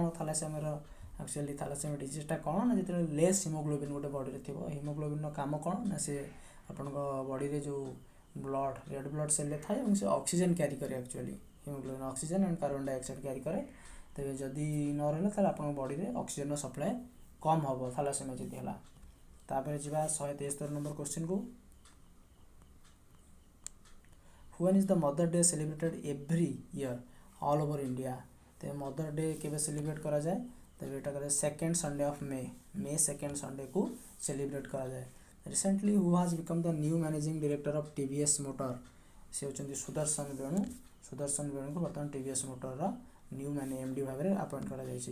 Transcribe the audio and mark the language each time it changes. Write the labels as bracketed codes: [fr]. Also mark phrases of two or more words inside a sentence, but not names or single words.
[or] ଥାଲାସେମିଆର ଆକ୍ଚୁଆଲି ଥାଲାସେମିଆ ଡିଜିଜ୍ଟା କ'ଣ ନା ଯେତେବେଳେ [en] less hemoglobin [or] ଗୋଟେ ବଡ଼ିରେ ଥିବ, ହିମୋଗ୍ଲୋବିନ୍ର କାମ କ'ଣ ନା ସେ ଆପଣଙ୍କ ବଡ଼ିରେ ଯେଉଁ [en] blood red blood [or] ସେଲ୍ରେ ଥାଏ ଏବଂ ସେ [en] oxygen carry [or] କରେ। [en] actually hemoglobin oxygen and carbon dioxide carry [or] କରେ। ତେବେ ଯଦି ନ ରହିଲା ତାହେଲେ ଆପଣଙ୍କ ବଡ଼ିରେ ଅକ୍ସିଜେନ୍ର ସପ୍ଲାଏ କମ୍ ହେବ ଥାଲାସେମିଆ ଯଦି ହେଲା। ତାପରେ ଯିବା 173 ନମ୍ବର କ୍ୱେଶ୍ଚିନ୍କୁ। [en] When is the Mother Day celebrated every year all over India? [or] ତେବେ ମଦର ଡେ କେବେ ସେଲିବ୍ରେଟ୍ କରାଯାଏ? ତେବେ ଏଇଟା କରାଯାଏ [en] 2nd Sunday of May, May 2nd Sunday [or] କୁ ସେଲିବ୍ରେଟ୍ କରାଯାଏ। [en] recently who has become the new managing director of TVS Motor? [or] ସେ ହେଉଛନ୍ତି ସୁଦର୍ଶନ ବେଣୁ। ସୁଦର୍ଶନ ବେଣୁଙ୍କୁ ବର୍ତ୍ତମାନ TVS ମୋଟରର [en] new MD [or] ଭାବରେ ଆପଏଣ୍ଟ କରାଯାଇଛି।